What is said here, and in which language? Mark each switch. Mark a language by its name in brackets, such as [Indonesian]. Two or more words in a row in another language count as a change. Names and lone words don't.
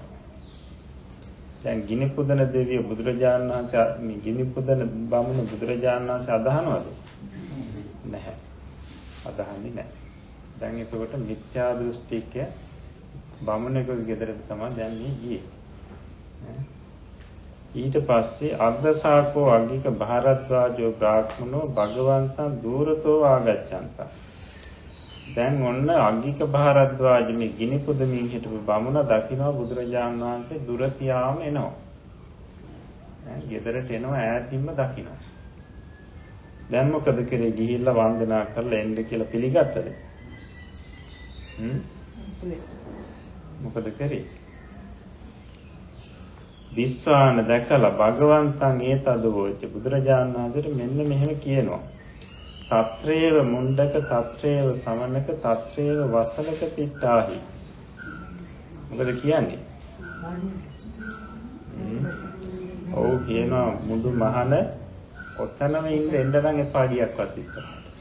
[Sinhala] දැන් ගිනි පුදන දෙවිය බුදුරජාණන් වහන්සේ මේ ගිනි පුදන බමුණ බුදුරජාණන් වහන්සේ අදහනවද? නැහැ. අදහන්නේ නැහැ. දැන් එතකොට මිත්‍යා දෘෂ්ටික බමුණෙකුගේ ගෙදරට තමයි දැන් මේ ගියේ. [Pali] ඊට පස්සේ අග්ගසාකෝ අග්ගික භාරද්වාජෝ බ්‍රාහ්මනෝ භගවන්තං දූරතෝ ආගච්ඡන්ත. [Sinhala] දැන් ඔන්න අග්ගික භාරද්වාජ මේ ගිනි පුදමින් හිටපු බමුණ දකිනවා බුදුරජාණන් වහන්සේ දුර තියාම එනවා. ගෙදරට එනවා ඈතින්ම දකිනවා. දැන් මොකද කරේ? ගිහිල්ලා වන්දනා කරලා එන්න කියලා පිළිගත්තද? මොකද කරේ? විශ්වාන දැකලා [Pali] භගවන්තං ඒතදෝච [Sinhala] බුදුරජාණන් වහන්සේට මෙන්න මෙහෙම කියනවා. [Pali] తත්‍රේව මුණ්ඩක తත්‍රේව සමනක తත්‍රේව වසලක තිට්ඨාහි. [Sinhala] මොකද කියන්නේ? ඔව් කියනවා මුදු මහන ඔතනම ඉන්න එන්න නම් එපා ගියක්වත් ඉස්සරහට.